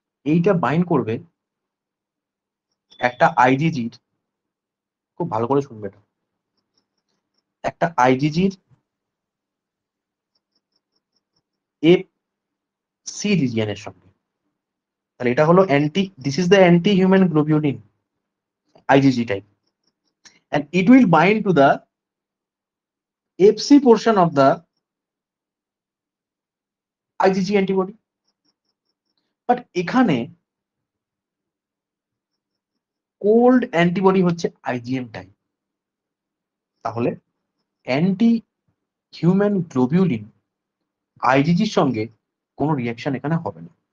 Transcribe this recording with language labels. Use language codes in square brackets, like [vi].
[bn] এইটা বাইন্ড করবে একটা আইজিজির, খুব ভালো করে শুনবে এটা, একটা আইজিজির এফসি রিজিয়নের সঙ্গে। তাহলে এটা হলো anti, [en] This is the anti human globulin IgG type, and it will bind to the FC portion of the IgG antibody. [bn] But এখানে কোল্ড অ্যান্টিবডি হচ্ছে IgM টাইপ, তাহলে অ্যান্টি হিউম্যান গ্লোবিউলিন আইজিজির সঙ্গে কোনো রিয়াকশন এখানে হবে না।